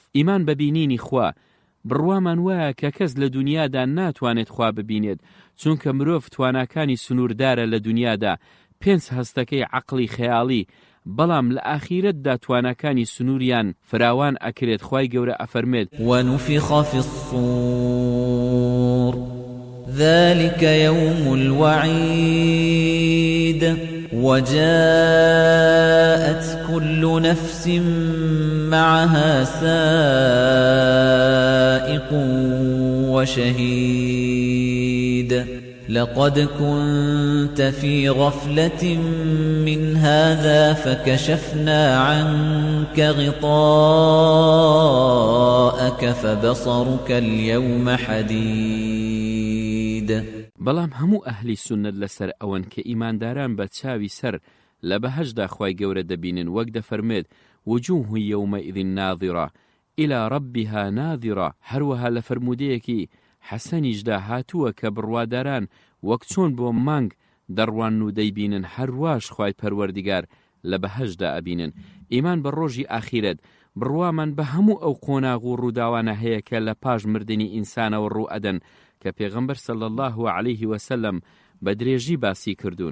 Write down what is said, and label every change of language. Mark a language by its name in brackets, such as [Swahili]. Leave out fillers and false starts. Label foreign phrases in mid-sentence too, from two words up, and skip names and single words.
[Central Kurdish] ئیمان بەبینینی خوا بڕوامان وایە کە کەس لە دنیادا ناتوانێت خوا ببینێت، چونکە مرۆڤ تواناکانی سنووردارە لە دنیادا 5 هەستەکەی عەقڵی خەیاڵی، بەڵام لە ئاخیرەتدا تواناکانی سنووریان فراوان ئەکرێت. خوای گەورە ئەفەرمێت [Arabic] ونفخ في الصور ذلك يوم الوعيد وجاءت كل نفس معها سائق وشهيد لقد كنت في غفلة من هذا فكشفنا عنك غطاءك فبصرك اليوم حديد. [Central Kurdish] بەڵام هەموو ئەهلی سونەت لەسەر ئەوەن کە ئیمانداران بە چاوی سەر لە بەهەشدا خوای گەورە دەبینن، وەک دەفەرمێت [Arabic] وجوه يومئذ ناظرة إلى ربها ناظرة. [Central Kurdish] هەروەها لە فەرمودەیەکی حەسەنیشدا هاتووە کە بڕواداران وەک چۆن بۆ مانگ دەڕوان و دەیبینن هەرواش خوای پەروەردیگار لە بەهەشدا ئەبینن. ئیمان بە ڕۆژی ئاخیرەت بڕوامان بە هەموو ئەو قۆناغ و ڕووداوانە هەیە کە لە پاش مردنی ئینسانەوە ڕوو ئەدەن کە پێغەمبەر [Arabic] صلی الله علیه وسلم [Central Kurdish] بە درێژی باسی کردوون.